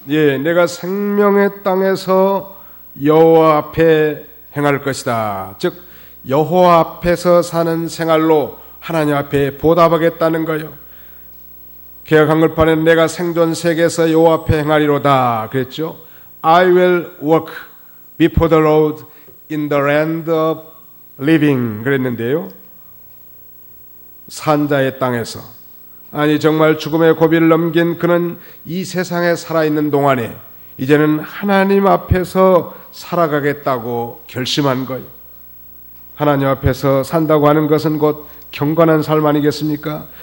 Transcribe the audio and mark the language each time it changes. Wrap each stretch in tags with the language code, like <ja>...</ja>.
<ko>예, 내가 생명의 땅에서 여호와 앞에 행할 것이다. 즉 여호와 앞에서 사는 생활로 하나님 앞에 보답하겠다는 거예요. 개역 한글판에는 내가 생존 세계에서 여호와 앞에 행하리로다 그랬죠.</ko> <en>I will walk before the Lord in the land of living</en> <ko>그랬는데요. 산자의 땅에서, 아니 정말 죽음의 고비를 넘긴 그는 이 세상에 살아있는 동안에 이제는 하나님 앞에서 살아가겠다고 결심한 거예요. 하나님 앞에서 산다고 하는 것은 곧 경건한 삶 아니겠습니까?</ko>